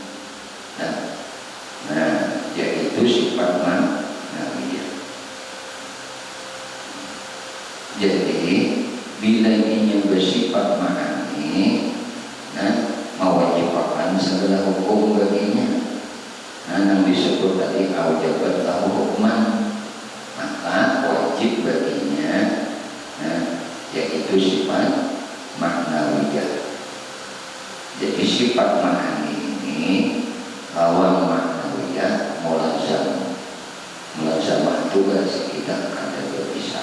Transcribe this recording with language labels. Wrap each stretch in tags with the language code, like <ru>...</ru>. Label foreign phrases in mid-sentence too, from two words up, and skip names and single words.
<id>Nah, yaitu sifat maknawiyah. Jadi bila ini bersifat makni, mewajibkan segala hukum baginya. Yang disebut tadi</id> <ar>أوجبت له حكما,</ar> <id>maka wajib baginya, yaitu sifat maknawiyah. Jadi sifat makni ini lawan maknawiyah mulazamah tugas kita ada berpisah.</id>